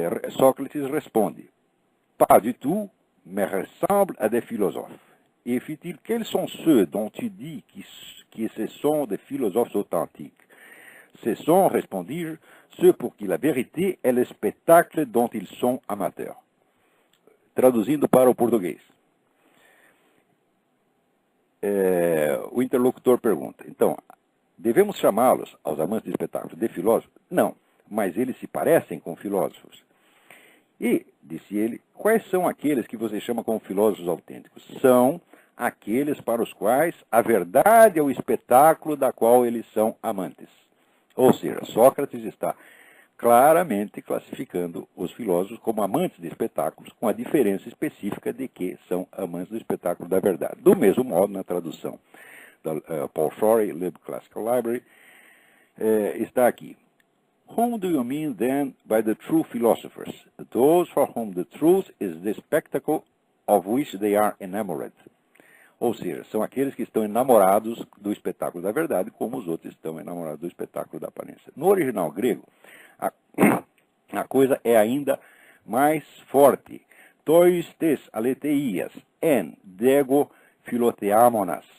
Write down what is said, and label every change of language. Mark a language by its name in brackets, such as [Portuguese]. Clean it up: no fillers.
[Portuguese] Sócrates responde, [French] pas du tout, mais ressemble à des philosophes. Et fit-il, quels sont ceux dont tu dis que ce sont des philosophes authentiques? Ce sont, répondis-je, ceux pour qui la vérité est le spectacle dont ils sont amateurs. [Portuguese] Traduzindo para o português. O interlocutor pergunta, então, devemos chamá-los, aos amantes de espetáculos, de filósofos? Não, mas eles se parecem com filósofos. E, disse ele, quais são aqueles que você chama como filósofos autênticos? São aqueles para os quais a verdade é o espetáculo da qual eles são amantes. Ou seja, Sócrates está claramente classificando os filósofos como amantes de espetáculos, com a diferença específica de que são amantes do espetáculo da verdade. Do mesmo modo, na tradução da Paul Shorey, Lib Classical Library, está aqui. [English] Whom do you mean then by the true philosophers? Those for whom the truth is the spectacle of which they are enamored. [Portuguese] Ou seja, são aqueles que estão enamorados do espetáculo da verdade, como os outros estão enamorados do espetáculo da aparência. No original grego, a coisa é ainda mais forte. [Greek] Tois tes aleteias en dego philotheamonas.